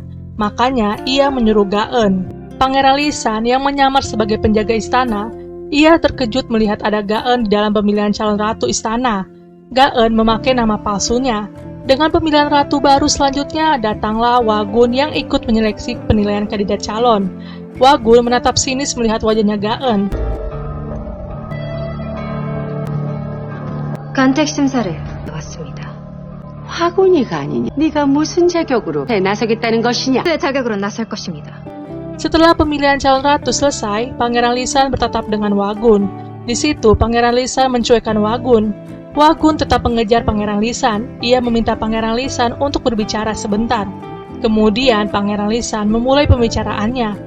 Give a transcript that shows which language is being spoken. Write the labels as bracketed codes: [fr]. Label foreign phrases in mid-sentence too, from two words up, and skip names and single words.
[id] Makanya ia menyuruh Gaen. Pangeran Lisan yang menyamar sebagai penjaga istana, ia terkejut melihat ada Gaen di dalam pemilihan calon ratu istana. Gaen memakai nama palsunya. Dengan pemilihan ratu baru selanjutnya, datanglah Wagun yang ikut menyeleksi penilaian kandidat calon. Wagun menatap sinis melihat wajahnya Gaen. [ko] 간택 심사를 나왔습니다. 화군이가 아니니 네가 무슨 자격으로 나서겠다는 것이냐? 그 자격으로 나설 것입니다. [id] Setelah pemilihan calon ratu selesai, Pangeran Lisan bertatap dengan Wagun. Di situ, Pangeran Lisan mencuekkan Wagun. Wagun tetap mengejar Pangeran Lisan. Ia meminta Pangeran Lisan untuk berbicara sebentar. Kemudian, Pangeran Lisan memulai pembicaraannya.